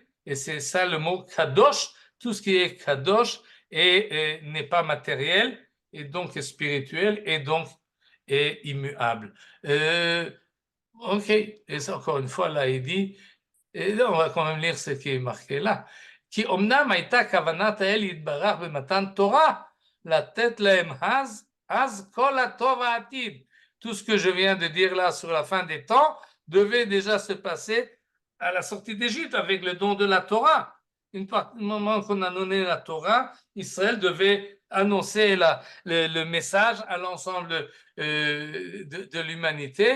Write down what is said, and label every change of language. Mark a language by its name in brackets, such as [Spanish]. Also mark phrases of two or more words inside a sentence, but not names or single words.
[French] Et c'est ça le mot Kadosh. Tout ce qui est Kadosh n'est pas matériel et donc est spirituel et donc est immuable. Ok, et ça, encore une fois, là, il dit, et là, on va quand même lire ce qui est marqué là. [Hebrew] כי אמנם הייתה כוונת האל יתברך במתן תורה, לתת להם אז כל הטוב העתיד. [French] Tout ce que je viens de dire là sur la fin des temps devait déjà se passer à la sortie d'Égypte avec le don de la Torah. Une part, au moment qu'on a donné la Torah, Israël devait annoncer le message à l'ensemble de l'humanité.